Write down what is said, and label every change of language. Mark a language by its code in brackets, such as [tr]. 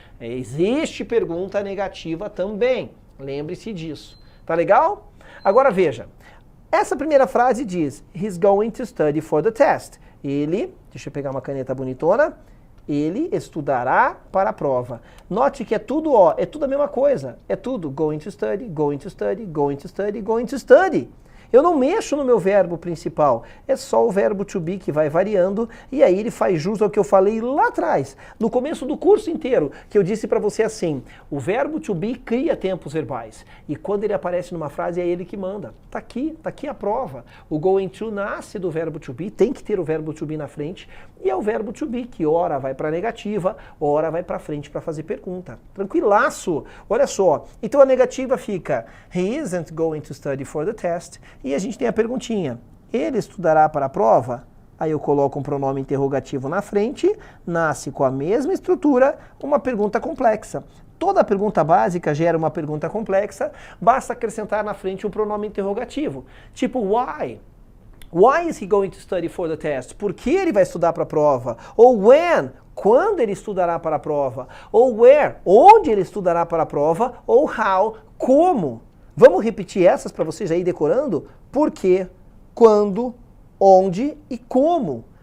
[pt] Existe pergunta negativa também, lembre-se disso. Tá legal? Agora veja, essa primeira frase diz, [en] he's going to study for the test. [pt] Ele, deixa eu pegar uma caneta bonitona, ele estudará para a prova. Note que é tudo é tudo a mesma coisa. É tudo going to study, going to study, going to study, going to study. Eu não mexo no meu verbo principal, é só o verbo to be que vai variando e aí ele faz jus ao que eu falei lá atrás, no começo do curso inteiro, que eu disse para você assim, o verbo to be cria tempos verbais e quando ele aparece numa frase é ele que manda. Tá aqui a prova. O going to nasce do verbo to be, tem que ter o verbo to be na frente e é o verbo to be que ora vai para negativa, ora vai para frente para fazer pergunta. Tranquilaço. Olha só. Então a negativa fica [en] he isn't going to study for the test. [pt] E a gente tem a perguntinha, ele estudará para a prova? Aí eu coloco um pronome interrogativo na frente, nasce com a mesma estrutura, uma pergunta complexa. Toda pergunta básica gera uma pergunta complexa, basta acrescentar na frente um pronome interrogativo. Tipo, why? [en] Why is he going to study for the test? [pt] Por que ele vai estudar para a prova? Ou when? Quando ele estudará para a prova? Ou where? Onde ele estudará para a prova? Ou how? Como? Vamos repetir essas para você já ir decorando? Por quê, quando, onde e como.